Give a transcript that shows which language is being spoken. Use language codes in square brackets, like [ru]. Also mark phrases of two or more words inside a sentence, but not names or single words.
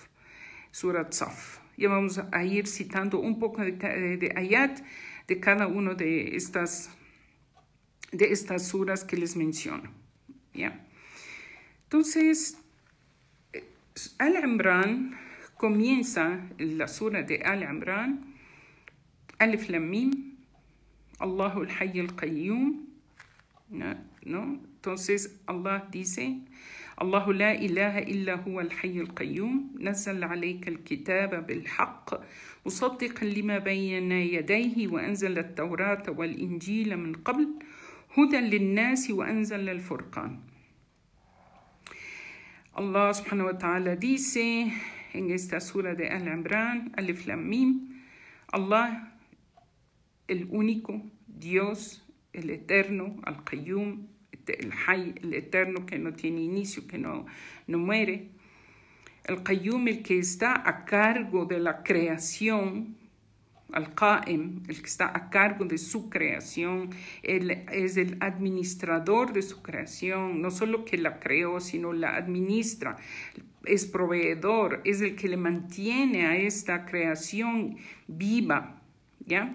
[es] Ya vamos a ir citando un poco de ayat de cada uno de estas suras que les menciono. ¿Ya? Entonces, Al-Imran comienza la sura de Al-Imran, [ar] ألف لام ميم، الله الحي القيوم, [es] ¿no? Entonces Allah dice, [ar] الله لا إله إلا هو الحي القيوم، نزل عليك الكتاب بالحق مصدقا لما بين يديه وأنزل التوراة والإنجيل من قبل هدى للناس وأنزل الفرقان. [es] Allah [ar] سبحانه وتعالى [es] dice en esta sura de Al-Imran, [ar] ألف لام ميم, [es] Allah, el único Dios, el eterno, Al-Qayyum, el Hay, el eterno que no tiene inicio, que no muere. El Qayyum, el que está a cargo de la creación, Al-Qa'im, el que está a cargo de su creación, él es el administrador de su creación, no solo que la creó, sino la administra, es proveedor, es el que le mantiene a esta creación viva, ¿ya?